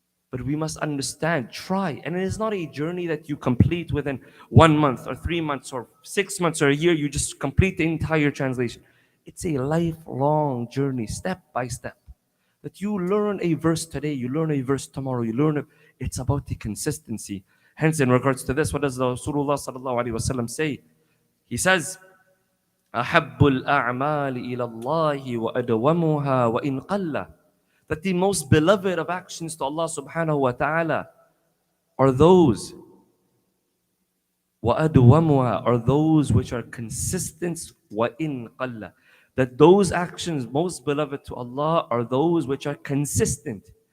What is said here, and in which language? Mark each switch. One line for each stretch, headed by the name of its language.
English: But we must understand, try. And it is not a journey that you complete within 1 month or 3 months or 6 months or a year. You just complete the entire translation. It's a lifelong journey, step by step. That you learn a verse today, you learn a verse tomorrow, it's about the consistency. Hence, in regards to this, what does Rasulullah sallallahu alaihi wasallam say? He says,
Arabic: أحب الأعمال إلى الله وأدومها وإن قل.
English: That the most beloved of actions to Allah subhanahu wa ta'ala are those
Arabic: وأدومها,
English: are those which are consistent
Arabic: وإن قل.
English: That those actions most beloved to Allah are those which are consistent.